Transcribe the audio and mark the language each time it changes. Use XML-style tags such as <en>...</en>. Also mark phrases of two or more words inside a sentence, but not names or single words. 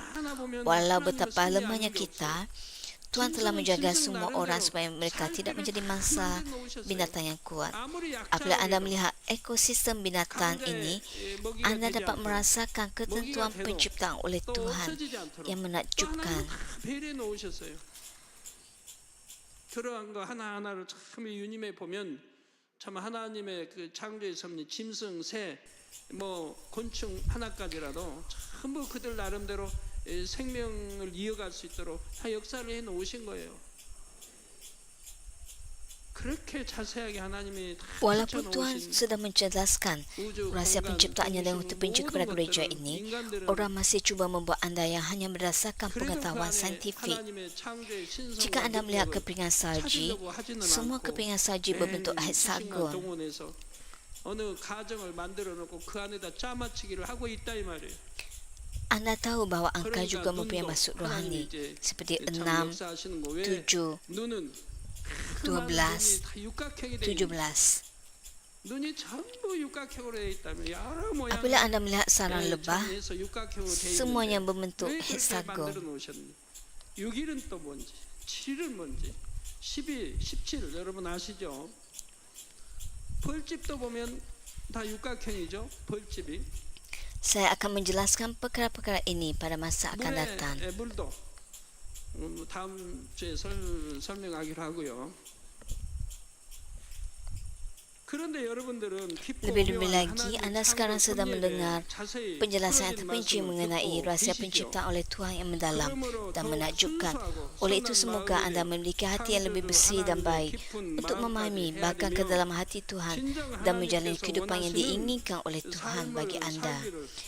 <ms>Walau betapa lemahnya kita, Tuhan telah menjaga semua orang supaya mereka tidak menjadi mangsa binatang yang kuat. Apabila anda melihat ekosistem binatang ini, anda dapat merasakan ketentuan penciptaan oleh Tuhan yang menakjubkan.</ms> <ko>들어간 거 하나하나를 참 유님에 보면 참 하나님의 그 창조의 섭리, 짐승, 새, 뭐 곤충 하나까지라도 전부 그들 나름대로 생명을 이어갈 수 있도록 다 역사를 해 놓으신 거예요. 그렇게 자세하게 하나님이 다</ko> <ms>Walaupun Tuhan sedang mencerdaskan rahsia penciptaannya dan terperinci kepada gereja ini, orang masih cuba membuat andaian hanya berdasarkan pengetahuan saintifik. Jika anda melihat kepingan salji, semua kepingan salji berbentuk heksagon.</ms> <ko>어느 가정을 만들어 놓고 그 안에다 짜맞추기를 하고 있다 이 말이에요.</ko> <ms>Anda tahu bahawa angka juga mempunyai maksud rohani seperti 6, 7, 12, 17. Apabila anda melihat sarang lebah, semuanya berbentuk heksagon.</ms> <ko>6일은 또 뭔지, 7은 뭔지, 12, 17 여러분 아시죠? 벌집도 보면 다 육각형이죠. 벌집이.</ko> <ms>Saya akan menjelaskan perkara-perkara ini pada masa akan datang.</ms> <ko>물도 다음 주에 설명하기로 하고요.</ko> <ms>Lebih-lebih lagi, anda sekarang sedang mendengar penjelasan yang terperinci mengenai rahsia penciptaan oleh Tuhan yang mendalam dan menakjubkan. Oleh itu, semoga anda memiliki hati yang lebih bersih dan baik untuk memahami bahkan ke dalam hati Tuhan dan menjalani kehidupan yang diinginkan oleh Tuhan bagi anda.</ms>